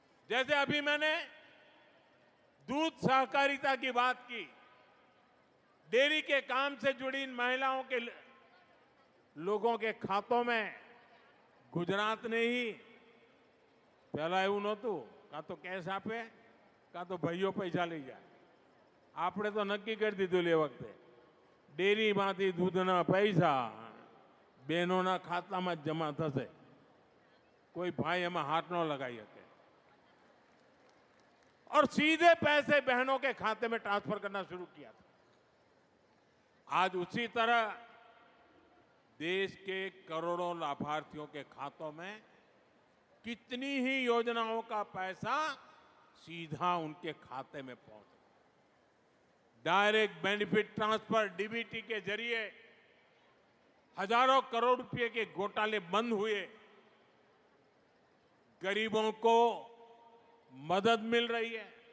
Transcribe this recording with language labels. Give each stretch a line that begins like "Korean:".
Hindi: जैसे अभी मैंने दूध सहकारिता की बात की, डेयरी के काम से जुड़ी इन महिलाओं के लोगों के खातों में गुजरात ने ही पहला
Gujarati: એવું નહોતું, કાં તો કેશ આપે કાં તો ભાઈઓ પૈસા લઈ જાય। આપણે તો નક્કી કરી દીધું એ વખતે ડેરીમાંથી દૂધના પૈસા બહેનોના ખાતામાં જ જમા થશે, કોઈ ભાઈ એમાં હાથ ન લગાવી શકે
Hindi: और सीधे पैसे बहनों के खाते में ट्रांसफर करना शुरू किया था। आज उसी तरह देश के करोड़ों लाभार्थियों के खातों में कितनी ही योजनाओं का पैसा सीधा उनके खाते में पहुंचा। डायरेक्ट बेनिफिट ट्रांसफर डीबीटी के जरिए हजारों करोड़ रुपए के घोटाले बंद हुए, गरीबों को मदद मिल रही है।